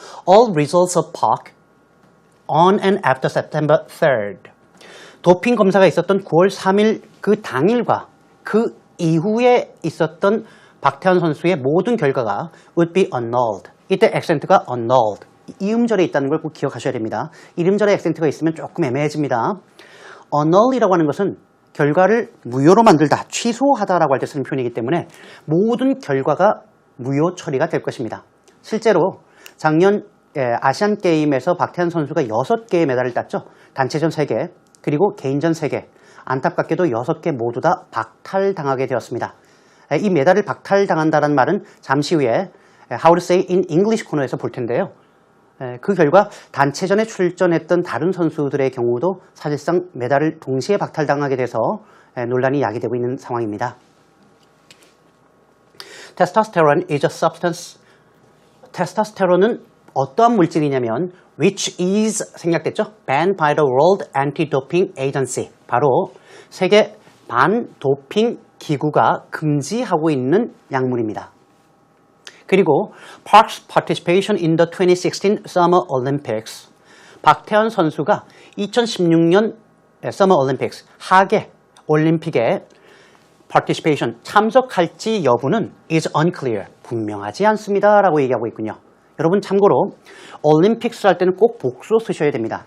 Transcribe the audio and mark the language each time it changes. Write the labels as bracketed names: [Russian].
[English] All results of POC on and after September 3rd. [Korean] 도핑 검사가 있었던 9월 3일 그 당일과 그 이후에 있었던 박태환 선수의 모든 결과가 [English] would be annulled. [Korean] 이때 액센트가 annulled. 이음절에 있다는 걸 꼭 기억하셔야 됩니다. 이음절에 액센트가 있으면 조금 애매해집니다. annull이라고 하는 것은 결과를 무효로 만들다, 취소하다라고 할 때 쓰는 표현이기 때문에 모든 결과가 무효 처리가 될 것입니다. 실제로 작년 아시안 게임에서 박태환 선수가 6개의 메달을 땄죠. 단체전 3개, 그리고 개인전 3개. 안타깝게도 6개 모두 다 박탈당하게 되었습니다. 이 메달을 박탈당한다는 말은 잠시 후에 [English] How to say in English [Korean] 코너에서 볼 텐데요. 그 결과 단체전에 출전했던 다른 선수들의 경우도 사실상 메달을 동시에 박탈당하게 돼서 논란이 야기되고 있는 상황입니다. [English] Testosterone is a substance. [Korean] 테스토스테론은 어떠한 물질이냐면 [English] which is [Korean] 생략됐죠? [English] banned by the World Anti-Doping Agency. [Korean] 바로 세계 반도핑 기구가 금지하고 있는 약물입니다. 그리고 [English] Park's participation in the 2016 Summer Olympics. [Korean] 박태환 선수가 2016년 Summer Olympics 하계 올림픽에 participation 참석할지 여부는 [English] is unclear. [Korean] 분명하지 않습니다. 라고 얘기하고 있군요. 여러분 참고로 올림픽스 할 때는 꼭 복수 쓰셔야 됩니다.